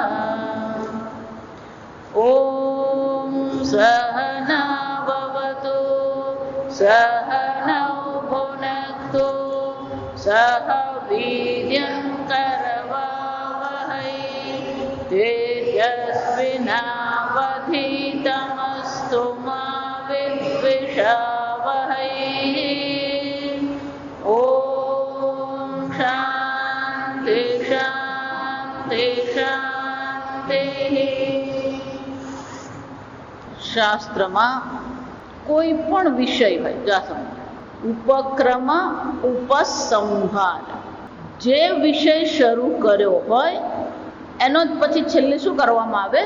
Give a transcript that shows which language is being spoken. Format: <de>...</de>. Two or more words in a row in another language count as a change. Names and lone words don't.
<sa>ॐ सहना भवतु सहनौ भुनक्तु सह वीर्यं करवावहै तेजस्विनावधीतमस्तु मा विद्विषावहै. ॐ शान्ति शान्ति शान्तिः.</sa> <gu>શાસ્ત્રમાં કોઈ પણ વિષય હોય, જા સમજ, ઉપક્રમ ઉપસંહાર, જે વિષય શરૂ કર્યો હોય એનો જ પછી છેલ્લે શું કરવામાં આવે?</gu>